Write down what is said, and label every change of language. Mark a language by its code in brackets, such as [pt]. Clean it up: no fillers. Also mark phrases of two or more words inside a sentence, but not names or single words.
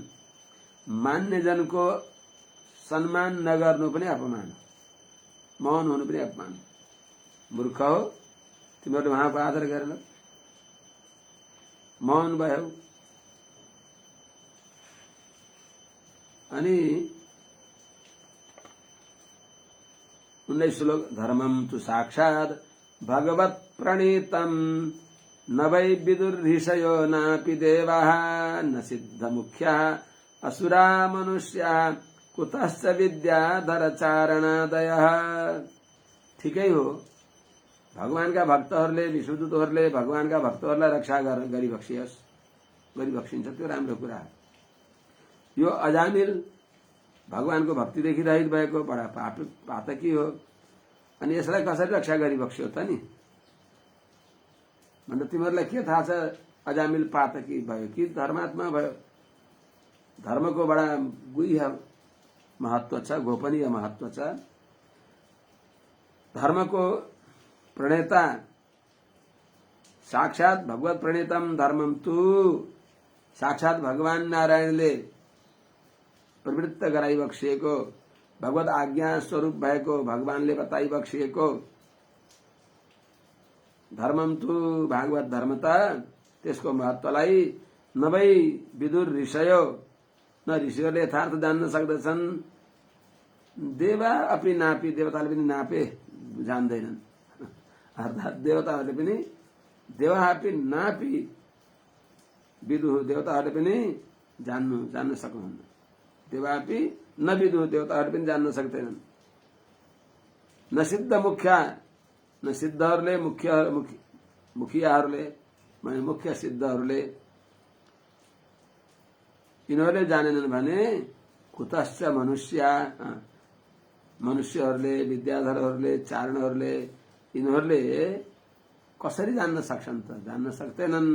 [ne] मान्ने जनको सम्मान नगर्नु पनि अपमान, मौन हुनु पनि अपमान। मूर्ख हो तिमीहरूले उहाँको आदर गरेन, मौन भयो। अनि 19 श्लोक [sa] धर्मम तु साक्षात् भगवत प्रणीतम न वै विदुर्हिषयो नापि देवाः न सिद्ध मुख्याः असुरा मनुष्याः कुतश्च विद्याधर चारणादयः। [ne] ठिकै हो भगवानका भक्तहरूले विष्णुदूतहरूले भगवानका भक्तहरूलाई रक्षा गरिबक्सिन्छ त्यो राम्रो कुरा हो। यो अजामिल भगवानको भक्तिदेखि रहित भएको बडा पातकी हो अनि यसलाई कसरी रक्षा गरिबक्स्यो त नि भन्दा तिमीहरूलाई के थाहा छ अजामिल पातकी भयो कि धर्मात्मा भयो। धर्मको बडा गुह्य महत्व छ, गोपनीय महत्व छ। धर्मको प्रणेता [sa] साक्षात भगवत प्रणेतम धर्मम तु साक्षात [ne] भगवान नारायणले प्रवृत्त गराइबक्सिएको भगवत आज्ञा स्वरूप भएको भगवानले बताइबक्सिएको [sa] धर्मम तु भागवत धर्मता [ne] त्यसको महत्वलाई नभई [sa] विदुर ऋषयो न [ne] ऋषिहरूले यथार्थ जान्न सक्दछन् [sa] देवा अपि नापि [ne] देवताले पनि नापे जान्दैनन्। अर्थात देवताहरूले पनि [sa] देवापि नापि विदुः [ne] देवताहरूले पनि जान्न सक्नुहुन्न। [sa] देवापि न विदुः [ne] देवताहरूले पनि जान्न सक्दैनन्। [sa] न सिद्ध मुख्या [ne] न सिद्धहरूले मुखियाहरूले माने मुख्य सिद्धहरूले यिनीहरूले जानेनन् भने कुतश्च मनुष्यहरूले विद्याधरहरूले चारणहरूले यिनीहरूले कसरी जान्न सक्छन् त जान्न सक्दैनन्।